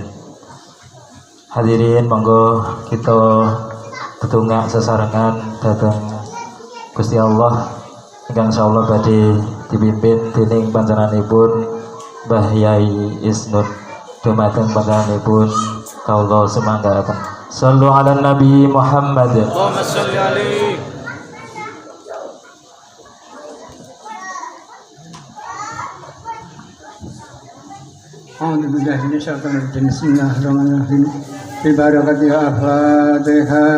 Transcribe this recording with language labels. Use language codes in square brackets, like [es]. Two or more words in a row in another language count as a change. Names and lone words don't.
[jv] Hadirin monggo kita tetungak sesarengan dhateng Gusti Allah ingkang insyaallah badhe dipimpin dening panjenenganipun Mbah Yai Isnun. Dumateng panjenenganipun kawula semanggaaken. [ar] صلوا على النبي محمد. اللهم صل عليه. أعوذ بالله من الشيطان الرجيم. بسم الله الرحمن الرحيم. ببركة الفاتحة.